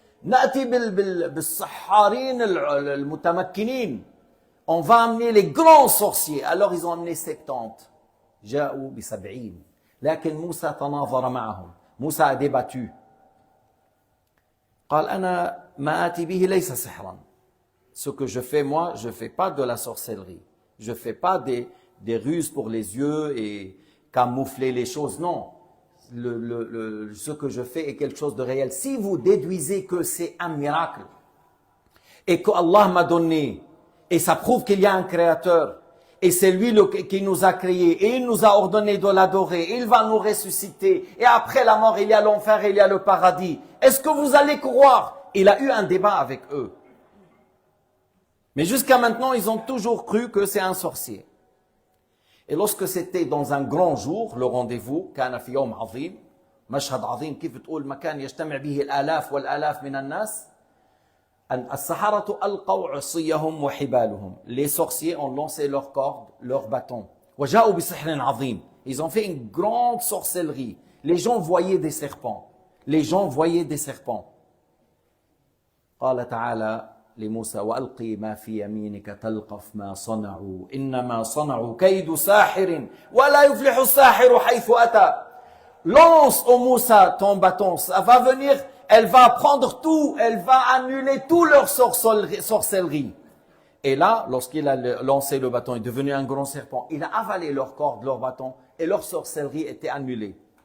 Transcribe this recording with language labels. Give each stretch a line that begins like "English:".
Arabic: نأتي بالسحارين المتمكنين.
French: On va amener les grands sorciers. Alors, ils ont amené 70.
Arabic: جاءوا ب70 لكن موسى تناظر معهم.
French: Moussa a débattu.
Arabic: قال أنا ما آتي به ليس سحرا.
French: Ce que je fais moi, je fais pas de la sorcellerie. Je fais pas des ruses pour les yeux et camoufler les choses. Non. Ce que je fais est quelque chose de réel. Si vous déduisez que c'est un miracle et que Allah m'a donné, et ça prouve qu'il y a un créateur, et c'est lui qui nous a créés, et il nous a ordonné de l'adorer, il va nous ressusciter, et après la mort, il y a l'enfer, il y a le paradis. Est-ce que vous allez croire? Il a eu un débat avec eux. Mais jusqu'à maintenant, ils ont toujours cru que c'est un sorcier. Et lorsque c'était dans un grand jour, le rendez-vous,
Arabic: كان في يوم عظيم, مشهد عظيم, كيف تقول مكان يجتمع به الآلاف والآلاف من الناس. السحرة ألقوا عصيهم وحبالهم.
French: Les sorciers ont lancé leurs cordes, leurs bâtons.
Arabic: وجاءوا بسحر عظيم.
French: Ils ont fait une grande sorcellerie. Les gens voyaient des serpents. Les gens voyaient des serpents.
Arabic: قال تعالى لموسى وألقي ما في يمينك تلقف ما صنعوا إنما صنعوا كيد ساحر ولا يفلح الساحر حيث أتى.
French: Lance au Moussa ton bâton, ça va venir, elle va prendre tout, elle va annuler tout leur sorcellerie. Et là, lorsqu'il a lancé le bâton, il est devenu un grand serpent, il a avalé leurs cordes, leurs bâtons, et leur sorcellerie était annulée.